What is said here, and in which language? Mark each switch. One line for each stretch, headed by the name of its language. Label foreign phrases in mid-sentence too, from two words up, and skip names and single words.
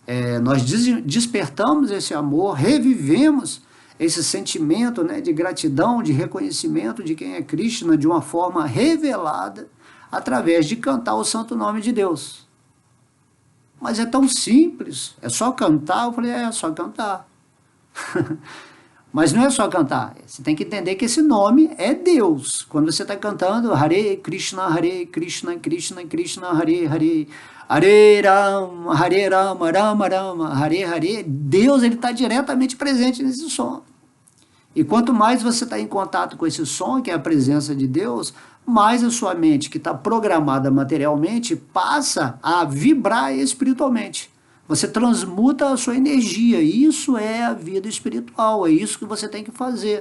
Portuguese: Nós despertamos esse amor, revivemos esse sentimento, né, de gratidão, de reconhecimento de quem é Krishna de uma forma revelada através de cantar o santo nome de Deus. Mas é tão simples, é só cantar. Eu falei, é só cantar. Mas não é só cantar, você tem que entender que esse nome é Deus. Quando você está cantando Hare Krishna, Krishna Krishna, Hare Hare, Hare Rama, Rama Rama, Hare Hare, Deus está diretamente presente nesse som. E quanto mais você está em contato com esse som, que é a presença de Deus, mais a sua mente, que está programada materialmente, passa a vibrar espiritualmente. Você transmuta a sua energia. Isso é a vida espiritual, é isso que você tem que fazer.